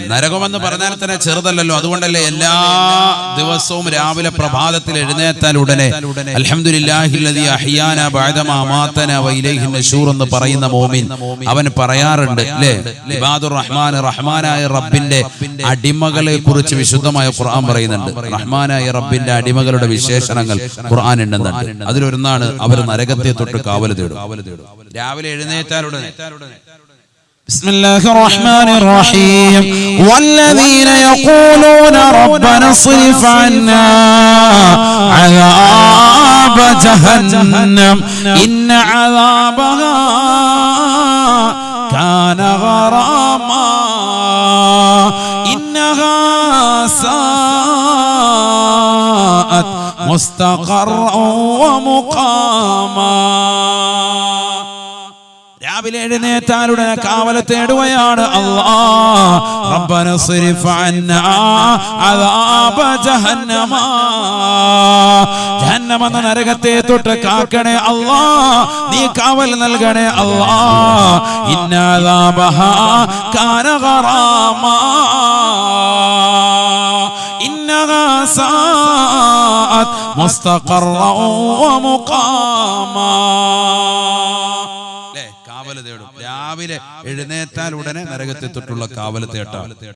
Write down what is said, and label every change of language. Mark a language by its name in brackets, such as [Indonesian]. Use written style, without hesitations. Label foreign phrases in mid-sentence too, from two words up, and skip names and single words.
[Malayalam] നരകമെന്ന് പറഞ്ഞാൽ തന്നെ ചെറുതല്ലല്ലോ. അതുകൊണ്ടല്ലേ എല്ലാ ദിവസവും രാവിലെ പ്രഭാതത്തിൽ എഴുന്നേറ്റാൽ ഉടനെ [Arabic] الحمد لله الذي أحيانا بعدما أماتنا وإليه النشور [Malayalam] എന്ന് പറയുന്ന മോമിൻ അവൻ പറയാറുണ്ട് അല്ലേ. [Arabic] عباد الرحمن, [Malayalam] റഹ്മാനായ റബ്ബിന്റെ അടിമകളെ കുറിച്ച് വിശുദ്ധമായ ഖുർആൻ പറയുന്നുണ്ട്. റഹ്മാനായ റബ്ബിന്റെ അടിമകളുടെ വിശേഷണങ്ങൾ ഖുർആൻ എണ്ണുന്നുണ്ട്. അതിലൊന്നാണ് അവർ നരകത്തെ തൊട്ട് കാവൽ തേടും. രാവിലെ എഴുന്നേറ്റാൽ ഉടനെ [Arabic] بسم الله الرحمن الرحيم والذين يقولون ربنا اصرف عنا عذاب جهنم إن عذابها كان غراما إنها ساءت مستقرا ومقاما [Malayalam] രാവിലെ എഴുന്നേറ്റാലുടനെ കാവൽ തേടുകയാണ് അല്ലാഹ് [Arabic] ربنا اصرف عنا عذاب جهنم [Malayalam] ജഹന്നമ എന്ന നരകത്തെ തൊട്ട് കാക്കണേ അല്ലാഹ് നീ കാവൽ നൽകണേ അല്ലാഹ് [Arabic] إن عذابها كان غراما إنها ساءت مستقرا ومقاما [Malayalam] കാവൽ തേടും രാവിലെ എഴുന്നേറ്റാൽ ഉടനെ നരകത്തെ തൊട്ടുള്ള കാവൽ തേട്ട